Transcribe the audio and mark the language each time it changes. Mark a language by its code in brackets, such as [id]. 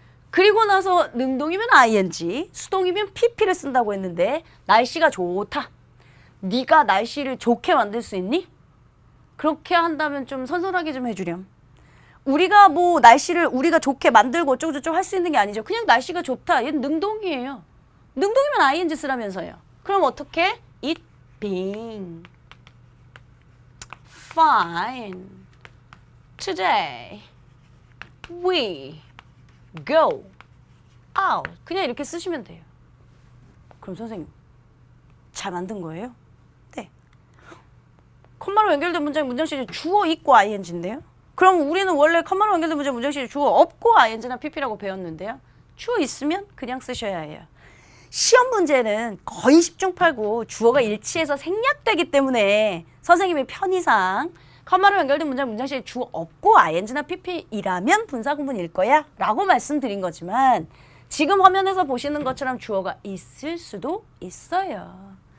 [ko] 그리고 나서 능동이면 ing, 수동이면 pp를 쓴다고 했는데 날씨가 좋다. 네가 날씨를 좋게 만들 수 있니? 그렇게 한다면 좀 선선하게 좀 해주렴. 우리가 뭐 날씨를 우리가 좋게 만들고 어쩌고저쩌고 할 수 있는 게 아니죠. 그냥 날씨가 좋다. 얘는 능동이에요. 능동이면 ing 쓰라면서요. 그럼 어떻게? [en] It being fine today we go out. [ko] 그냥 이렇게 쓰시면 돼요. 그럼 선생님 잘 만든 거예요? 네. 컴마로 연결된 문장시제 주어 있고 ing인데요. 그럼 우리는 원래 컴마로 연결된 문장시제 주어 없고 ing나 pp라고 배웠는데요. 주어 있으면 그냥 쓰셔야 해요. 시험 문제는 거의 10중 8구 주어가 일치해서 생략되기 때문에 선생님의 편의상 컴마로 연결된 문장시제 주어 없고 ing나 pp이라면 분사구문일 거야 라고 말씀드린 거지만 지금 화면에서 보시는 것처럼 주어가 있을 수도 있어요.